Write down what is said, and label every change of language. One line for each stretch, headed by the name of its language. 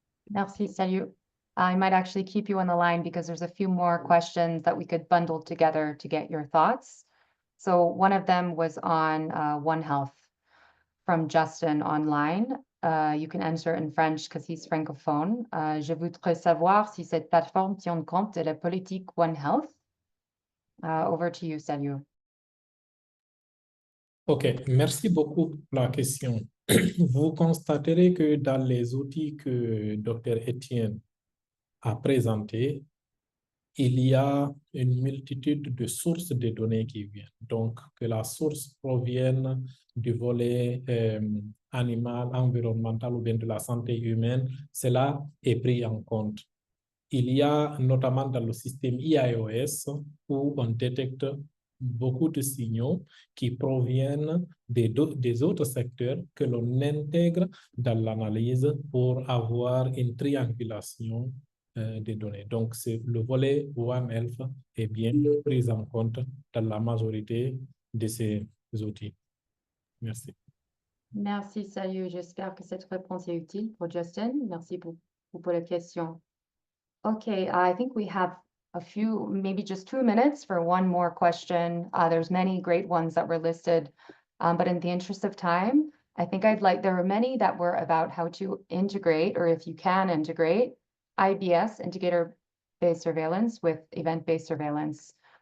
French: Merci, Salut.
English: I might actually keep you on the line because there's a few more questions that we could bundle together to get your thoughts. So one of them was on One Health from Justin online. You can answer in French because he's francophone.
French: Je voudrais savoir si cette plateforme tient compte de la politique One Health.
English: Over to you, Salut.
French: OK, merci beaucoup pour la question. Vous constaterez que dans les outils que Dr. Etienne a présentés, il y a une multitude de sources de données qui viennent. Donc, que la source provienne du volet animal, environnemental ou bien de la santé humaine, cela est pris en compte. Il y a notamment dans le système IIOS où on détecte beaucoup de signaux qui proviennent des autres secteurs que l'on intègre dans l'analyse pour avoir une triangulation des données. Donc, le volet One Health est bien pris en compte dans la majorité de ces outils. Merci. Merci, Salut. J'espère que cette réponse est utile pour Justin. Merci pour la question.
English: Okay, I think we have a few, maybe just 2 minutes for one more question. There's many great ones that were listed, but in the interest of time, I think there were many that were about how to integrate, or if you can integrate, IBS, indicator-based surveillance, with event-based surveillance.